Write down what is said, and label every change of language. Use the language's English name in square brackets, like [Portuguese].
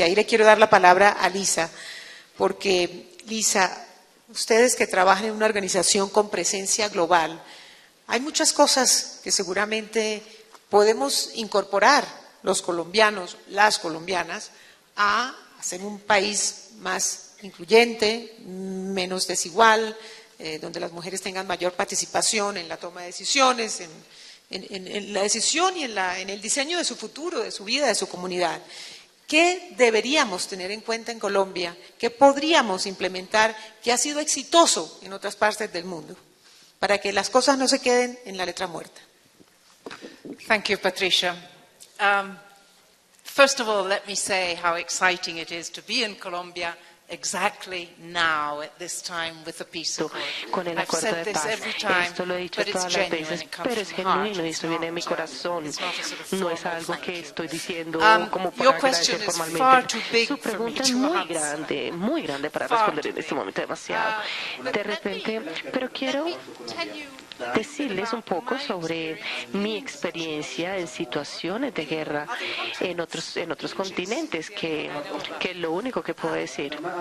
[Spanish] Y ahí le quiero dar la palabra a Lisa, porque Lisa, ustedes que trabajan en una organización con presencia global, hay muchas cosas que seguramente podemos incorporar los colombianos, las colombianas, a hacer un país más incluyente, menos desigual, donde las mujeres tengan mayor participación en la toma de decisiones, en la decisión y en el diseño de su futuro, de su vida, de su comunidad. ¿Qué deberíamos tener en cuenta en Colombia? ¿Qué podríamos implementar que ha sido exitoso en otras partes del mundo para que las cosas no se queden en la letra muerta? [English] Thank you, Patricia. First of all, let me say how exciting it is to be in Colombia exactly now at this time with the peace accord. [Spanish] Con el acuerdo de paz. Esto lo he dicho todas las veces, pero es genuino y esto viene de mi corazón. No es algo que estoy diciendo como para agradecer formalmente. Su pregunta es muy grande para responder en este momento, demasiado. De repente, pero quiero decirles un poco sobre mi experiencia en situaciones de guerra en otros continentes, que es lo único que puedo decir.